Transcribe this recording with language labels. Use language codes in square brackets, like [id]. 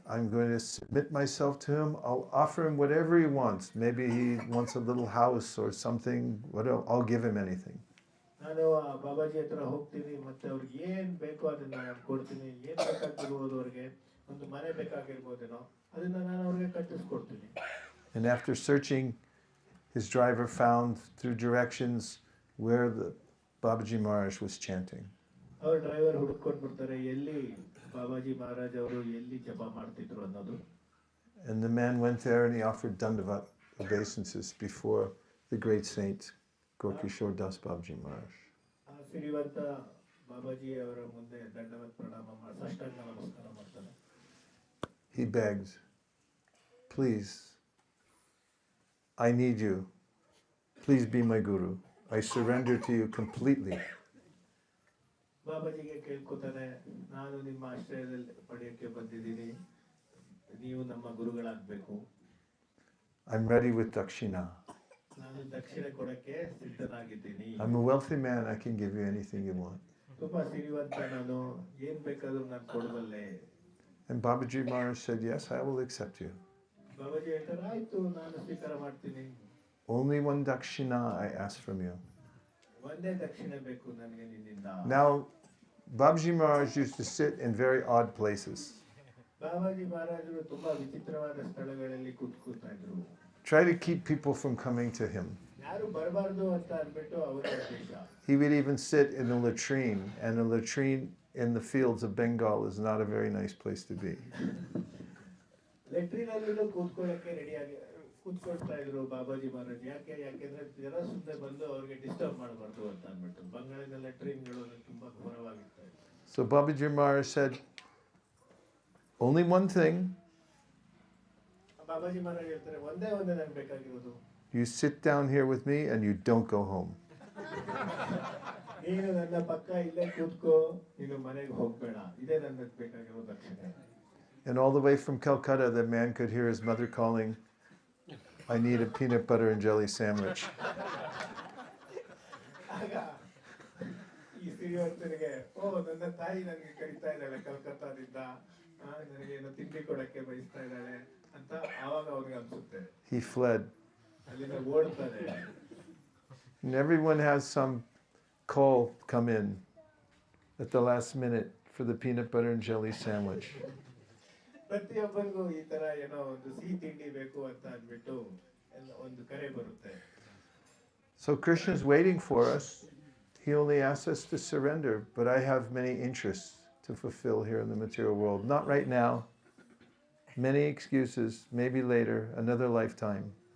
[en] I'm going to submit myself to him. I'll offer him whatever he wants. Maybe he wants a little house or something. I'll give him anything. [kn] ನಾನು ಬಾಬಾಜಿ ಹತ್ರ ಹೋಗ್ತೀನಿ, ಮತ್ತೆ ಅವ್ರಿಗೆ ಏನ್ ಬೇಕೋ ಅದನ್ನ ನಾನು ಕೊಡ್ತೀನಿ. ಏನ್ ಬೇಕಾಗಿರ್ಬೋದು, ಅವ್ರಿಗೆ ಒಂದು ಮನೆ ಬೇಕಾಗಿರ್ಬೋದೇನೋ, ಅದನ್ನ ನಾನು ಅವ್ರಿಗೆ ಕಟ್ಟಿಸ್ಕೊಡ್ತೀನಿ. [en] And after searching, his driver found through directions where the Babaji Maharaj was chanting. [kn] ಅವ್ರ ಡ್ರೈವರ್ ಹುಡುಕೊಂಡು ಬರ್ತಾರೆ ಎಲ್ಲಿ ಬಾಬಾಜಿ ಮಹಾರಾಜ್ ಅವರು ಎಲ್ಲಿ ಜಪ ಮಾಡ್ತಿದ್ರು ಅನ್ನೋದು. [en] And the man went there and he offered dandavat obeisances before the great saint Gorkishore Das Babaji Maharaj. [kn] ಆ ಸಿರಿವಂತ ಬಾಬಾಜಿ ಅವರ ಮುಂದೆ ದಂಡವತ್ ಪ್ರಣಾಮ ಮಾಡಿ ಸಾಷ್ಟಾಂಗ ನಮಸ್ಕಾರ ಮಾಡ್ತಾನೆ. [en] He begged, please, I need you. Please be my guru. I surrender to you completely. [kn] ಬಾಬಾಜಿಗೆ ಕೇಳ್ಕೊತಾನೆ, ನಾನು ನಿಮ್ಮ ಆಶ್ರಯದಲ್ಲಿ ಪಡೆಯಕ್ಕೆ ಬಂದಿದ್ದೀನಿ, ನೀವು ನಮ್ಮ ಗುರುಗಳಾಗಬೇಕು. [en] I'm ready with dakshina. [kn] ನಾನು ದಕ್ಷಿಣೆ ಕೊಡಕ್ಕೆ ಸಿದ್ಧನಾಗಿದ್ದೀನಿ. [en] I'm a wealthy man. I can give you anything you want. [kn] ತುಂಬಾ ಸಿರಿವಂತ ನಾನು, ಏನ್ ಬೇಕಾದ್ರೂ ನಾನು ಕೊಡಬಲ್ಲೆ. [en] And Babaji Maharaj said, yes, I will accept you. [kn] Babaji ಹೇಳ್ತಾರೆ, ಆಯ್ತು ನಾನು ಸ್ವೀಕಾರ ಮಾಡ್ತೀನಿ. [en] Only one dakshina I ask from you. [kn] ಒಂದೇ ದಕ್ಷಿಣೆ ಬೇಕು ನನಗೆ ನಿನ್ನಿಂದ. [en] Now, Babaji Maharaj used to sit in very odd places. [kn] Babaji ಮಹಾರಾಜರು ತುಂಬಾ ವಿಚಿತ್ರವಾದ ಸ್ಥಳಗಳಲ್ಲಿ ಕೂತ್ಕೊಳ್ತಾ ಇದ್ರು. [en] Try to keep people from coming to him. [kn] ಯಾರು ಬರಬಾರ್ದು ಅಂತ ಅಂದ್ಬಿಟ್ಟು ಅವರ ಉದ್ದೇಶ. [en] He would even sit in a latrine, and a latrine in the fields of Bengal is not a very nice place to be. [kn] ಲೆಟ್ರಿನಲ್ಲೂ ಕೂತ್ಕೊಳ್ಳಕ್ಕೆ ರೆಡಿಯಾಗಿ ಕೂತ್ಕೊಳ್ತಾ ಇದ್ರು ಬಾಬಾಜಿ ಮಹಾರಾಜ್. ಯಾಕೆಂದ್ರೆ ಜನ ಸುಮ್ಮನೆ ಬಂದು ಅವ್ರಿಗೆ ಡಿಸ್ಟರ್ಬ್ ಮಾಡಬಾರ್ದು ಅಂತ ಅಂದ್ಬಿಟ್ಟು ಬಂಗಾಳಿನ ಲೆಟ್ರಿನ್ಗಳು ತುಂಬಾ ಘೋರವಾಗಿರ್ತಾ ಇತ್ತು. [en] So Babaji Maharaj said, only one thing. [kn] Babaji Maharaj ಹೇಳ್ತಾರೆ, ಒಂದೇ ನನಗೆ ಬೇಕಾಗಿರೋದು. [en] You sit down here with me and you don't go home. [kn] ನೀನು ನನ್ನ ಪಕ್ಕ ಇಲ್ಲೇ ಕೂತ್ಕೋ, ನೀನು ಮನೆಗೆ ಹೋಗ್ಬೇಡ. ಇದೇ ನನಗೆ ಬೇಕಾಗಿರೋ ದಕ್ಷಿಣೆ. [en] And all the way from Calcutta, the man could hear his mother calling, I need a peanut butter and jelly sandwich. [kn] ಆಗ ಈ ಸಿರಿವಂತನಿಗೆ, ನನ್ನ ತಾಯಿ ನನಗೆ ಕರೀತಾ ಇದ್ದಾಳೆ ಕಲ್ಕತ್ತಾದಿಂದ, ನನಗೇನು ತಿಂಡಿ ಕೊಡಕ್ಕೆ ಬಯಸ್ತಾ ಇದ್ದಾಳೆ ಅಂತ ಆವಾಗ ಅವ್ರಿಗೆ ಅನ್ಸುತ್ತೆ. [en] He fled. [kn] ಅಲ್ಲಿಂದ ಓಡ್ತಾರೆ. [en] And everyone has some call come in at the last minute for the peanut butter and jelly sandwich. [kn] ಪ್ರತಿಯೊಬ್ಬರಿಗೂ ಈ ತರ ಏನೋ ಒಂದು ಸಿಹಿ ತಿಂಡಿ ಬೇಕು ಅಂತ ಅಂದ್ಬಿಟ್ಟು ಒಂದು ಕರೆ ಬರುತ್ತೆ. [en] So Krishna is waiting for us. He only asks us to surrender, but I have many interests to fulfill here in the material world. Not right now. Many excuses, maybe later, another lifetime.